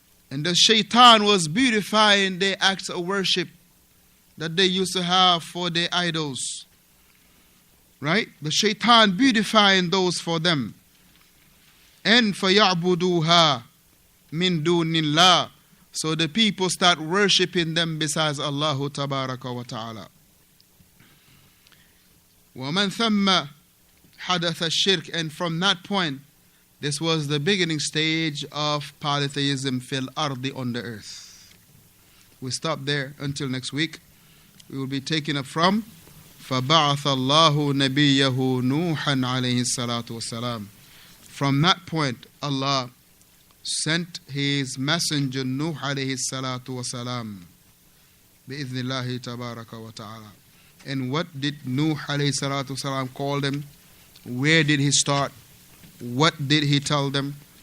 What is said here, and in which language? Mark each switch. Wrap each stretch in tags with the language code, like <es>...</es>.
<en>And the shaitan was beautifying their acts of worship that they used to have for their idols. Right? The shaitan beautifying those for them.</en> <ar>And فَيَعْبُدُوهَا مِن دُونِ اللَّهِ.</ar> <en>So the people start worshipping them besides Allah tabaraka wa ta'ala.</en> <ar>وَمَنْ ثَمَّ حَدَثَ الشِّرْكِ.</ar> <en>And from that point, this was the beginning stage of polytheism fil ardi, on the earth. We stop there until next week. We will be taking up from</en> <ar>فَبَعَثَ اللَّهُ نَبِيَّهُ نُوحًا عَلَيْهِ الصَّلَاةُ وَالسَّلَامُ.</ar> <en>From that point, Allah sent His messenger Nuh alayhi salatu wasalam. Bi'idhnillahi tabaraka wa ta'ala. And what did Nuh alayhi salatu wasalam call them? Where did he start? What did he tell them?</en>